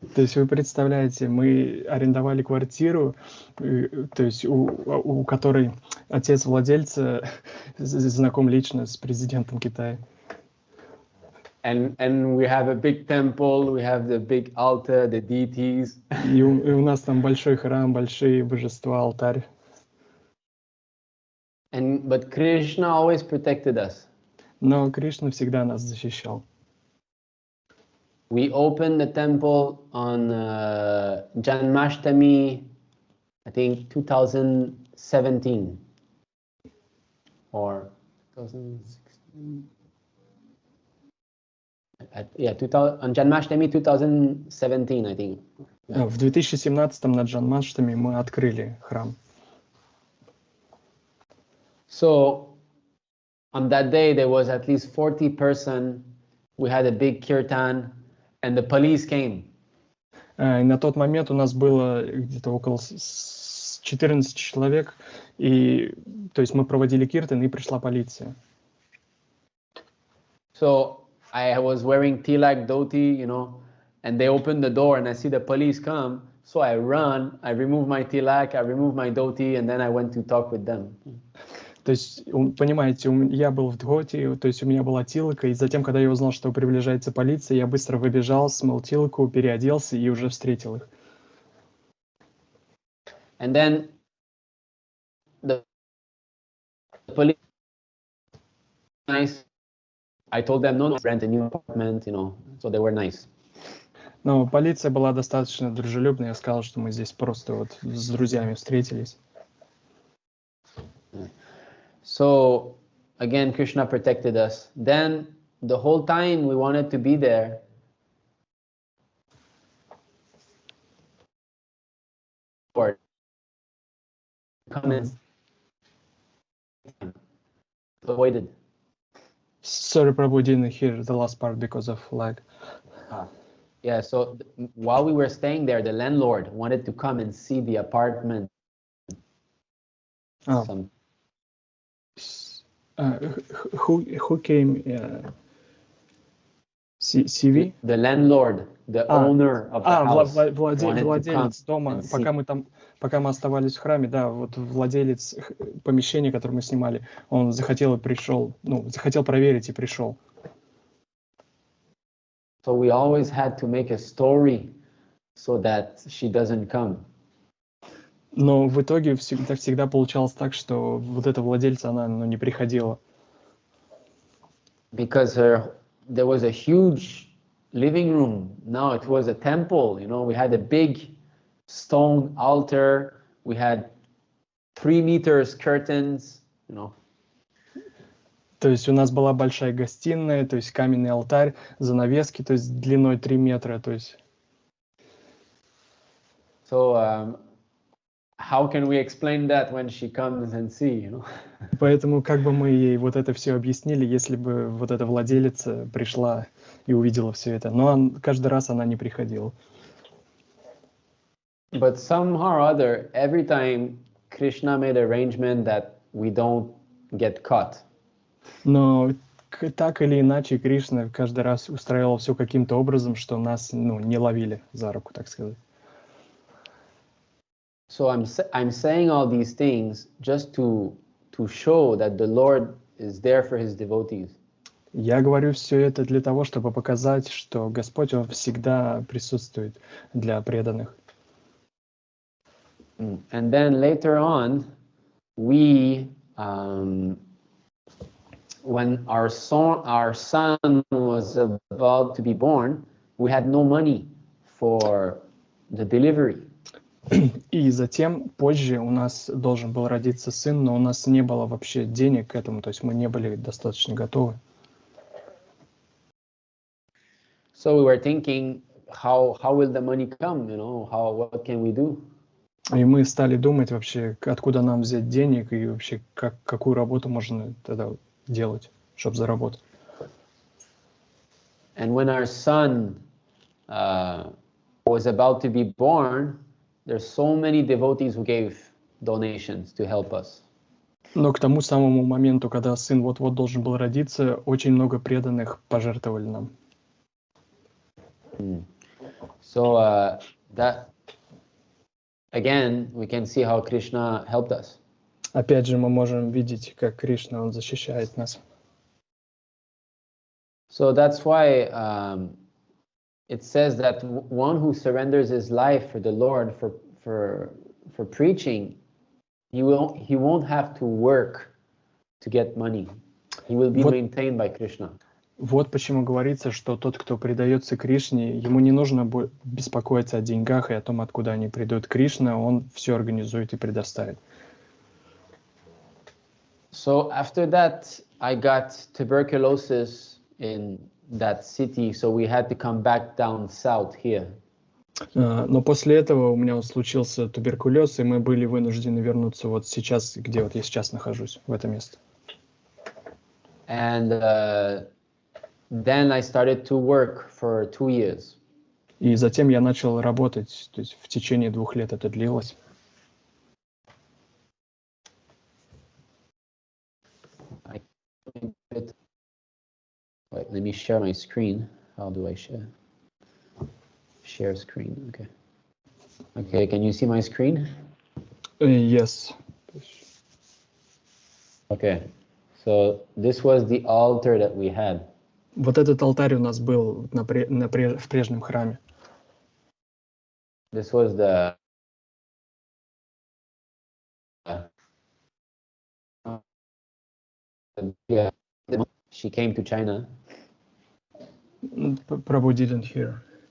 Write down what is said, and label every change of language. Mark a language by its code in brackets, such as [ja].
[ru] То есть вы представляете, мы арендовали квартиру, то есть у которой отец владельца знаком лично с президентом Китая. [en] And we have a big temple, we have the big altar, the deities. [ru] И у нас там большой храм, большие божества, алтарь. [en] But Krishna always protected us. [ru] Но Кришна всегда нас защищал. [en] We opened the temple on Janmashtami, I think 2017 or 2016. On Janmashtami 2017, I think. [ru] В 2017 на Джанмаштами мы открыли храм. [en] So on that day there was at least 40 person. We had a big kirtan. And the police came. [ru] И на тот момент у нас было где-то около 14 человек, и то есть мы проводили киртан, и пришла полиция. [en] So I was wearing tilak dhoti, you know, and they opened the door, and I see the police come. So I run, I remove my tilak, I remove my dhoti, and then I went to talk with them. [ru] То есть, понимаете, я был в Дготе, то есть у меня была тилка, и затем, когда я узнал, что приближается полиция, я быстро выбежал, смыл тилку, переоделся и уже встретил их. [en] And then the police nice. I told them no, rent a new apartment, so they were nice. [ru] Но полиция была достаточно дружелюбная, я сказал, что мы здесь просто вот с друзьями встретились. [en] So again, Krishna protected us. Then the whole time we wanted to be there. Lord, come and avoided. Sorry, Prabhu, didn't hear the last part because of lag. Yeah, so while we were staying there, the landlord wanted to come and see the apartment. Who came? CV? The landlord, the owner of the house. [ru] Владелец дома. Пока мы оставались в храме, да, вот владелец помещения, которое мы снимали, он захотел проверить и пришел. [en] So we always had to make a story so that she doesn't come. [ru] Но в итоге всегда получалось так, что вот эта владельца, она не приходила. [en] Because there was a huge living room. Now it was a temple, we had a big stone altar. We had 3 meters curtains, [ru] То есть у нас была большая гостиная, то есть каменный алтарь, занавески, то есть длиной 3 метра, то есть. [en] So how can we explain that when she comes and see, [ru] Поэтому как бы мы ей вот это все объяснили, если бы вот эта владелица пришла и увидела все это. Но каждый раз она не приходила. [en] But somehow or other, every time Krishna made arrangement that we don't get caught. [ru] Но так или иначе Кришна каждый раз устраивал все каким-то образом, что нас не ловили за руку, так сказать. [en] So I'm saying all these things just to show that the Lord is there for his devotees. [ru] Я говорю все это для того, чтобы показать, что Господь, Он всегда присутствует для преданных. [en] And then later on, when our son was about to be born, we had no money for the delivery. [ru] И затем, позже, у нас должен был родиться сын, но у нас не было вообще денег к этому, то есть мы не были достаточно готовы. [en] So we were thinking, how will the money come? What can we do? [ru] И мы стали думать вообще, откуда нам взять денег и вообще какую работу можно тогда делать, чтобы заработать. [en] And when our son was about to be born, there's so many devotees who gave donations to help us. [ru] Но к тому самому моменту, когда сын вот-вот должен был родиться, очень много преданных пожертвовали нам. [en] So that again, we can see how Krishna helped us. [ru] Опять же, мы можем видеть, как Кришна, Он защищает нас. [en] So that's why it says that one who surrenders his life for the Lord for preaching, he won't have to work to get money. He will be maintained by Krishna. [ru] Вот почему говорится, что тот, кто предается Кришне, ему не нужно беспокоиться о деньгах и о том, откуда они придут. Кришна, он все организует и предоставит. [en] So after that, I got tuberculosis in that city, so we had to come back down south here. [ru] Но после этого у меня случился туберкулез, и мы были вынуждены вернуться вот сейчас, где вот я сейчас нахожусь, в это место. [en] And then I started to work for 2 years. [ru] И затем я начал работать, то есть в течение 2 лет это длилось. [en] Wait, let me share my screen. How do I share? Share screen. Okay. Okay, can you see my screen? Yes. Okay. So this was the altar that we had. [ru] Вот этот алтарь у нас был в прежнем храме. [en] This was the she came to China. Prabhu didn't hear.